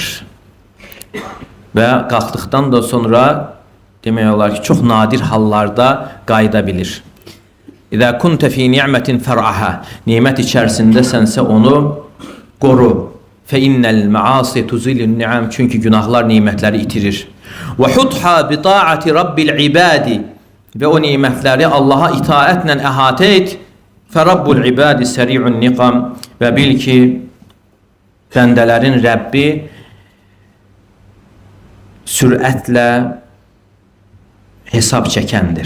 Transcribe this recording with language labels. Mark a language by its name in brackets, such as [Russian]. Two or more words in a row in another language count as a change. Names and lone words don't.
[Azerbaijani] Və qalxdıqdan da sonra demək olar ki, çox nadir hallarda qayıda bilir. [Arabic] إذا كنت في نعمة فارعها. [Azerbaijani] Nemət içərisindəsənsə onu qoru. [Arabic] فإن المعاصي تزيل النعم. [Azerbaijani] Çünki günahlar nemətləri itirir. [Arabic] وحطها بطاعة رب العباد. [Azerbaijani] Və o nemətləri Allaha itaətlə əhatə et. [Arabic] فرب العباد سريع النقم. [Azerbaijani] Və bil ki, bəndələrin Rəbbi sürətlə hesab çəkəndir.